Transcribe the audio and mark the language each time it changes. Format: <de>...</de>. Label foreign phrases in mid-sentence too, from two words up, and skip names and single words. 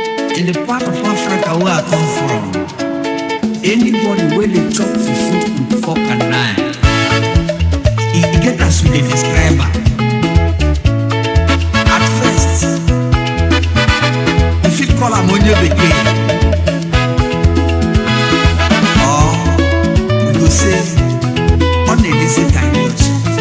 <pcm>In the part of Africa where I come from, anybody where they chop fufu with fork and knife, he get as we dey describe am. At first, you fit call am</pcm> <ig>onye bekee,</ig> <pcm>or you go say</pcm> <ig>ọ na-elezi ka ndị ọcha.</ig>